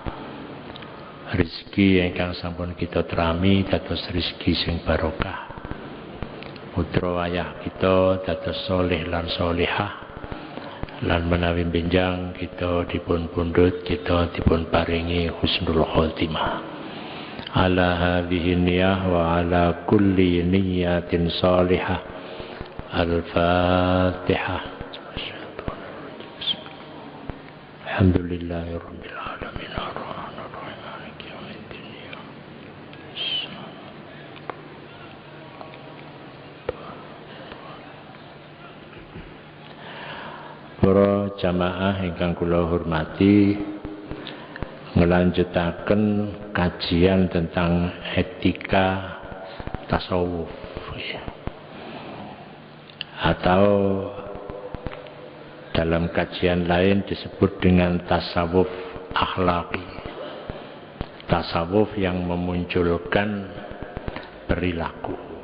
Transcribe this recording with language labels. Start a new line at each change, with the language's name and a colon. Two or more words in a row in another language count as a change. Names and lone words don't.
Javanese: Rezeki ingkang sampun kita terami dados rezeki sing barokah. Putra wayah kita dados soleh lan solihah, lan menawi benjang kita dipun pundhut, kita dipun paringi
Arabic: حسن الخاتمة. على هذه النية وعلى كل نية صالحة. Al-Fatihah. الحمد لله رب العالمين. الرحمن الرحيم. مالك يوم الدين.
Javanese: Para jamaah ingkang kula hormati, ngelanjutaken
Indonesian: kajian tentang etika tasawuf, atau dalam kajian lain disebut dengan tasawuf akhlaki, tasawuf yang memunculkan perilaku.